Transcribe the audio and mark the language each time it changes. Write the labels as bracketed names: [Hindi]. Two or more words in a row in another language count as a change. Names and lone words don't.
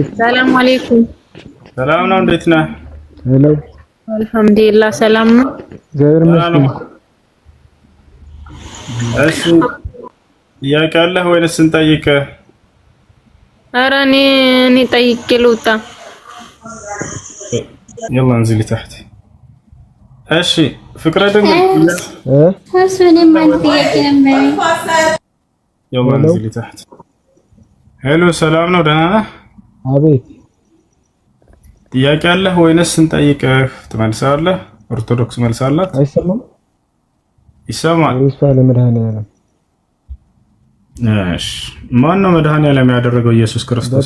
[Arabic] سلام عليكم። [Amharic] ሰላም ነው፣ እንዴት ነህ? ሄሎ። አልሐምዱሊላህ ሰላም ነው። ዘር መስጊድ። እሺ ጥያቄ አለህ ወይንስ እንጠይቅህ? ኧረ እኔ ጠይቄ ልውጣ። [Arabic] يلا انزلي تحت. [Amharic] እሺ ፍቅረ ድንግል እሱንም አንድ ጥያቄ ነበር። [Arabic] يلا انزلي تحت. [Amharic] ሄሎ ሰላም ነው፣ ደህና ነህ? አቤት። ጥያቄ አለህ ወይንስ እንጠይቅህ? ትመልሳለህ? ኦርቶዶክስ መልስ አላት? አይሰማም? ይሰማል። ወይስ ለመድኃኒዓለም? እሺ ማን ነው መድኃኒዓለም ያደረገው? ኢየሱስ ክርስቶስ።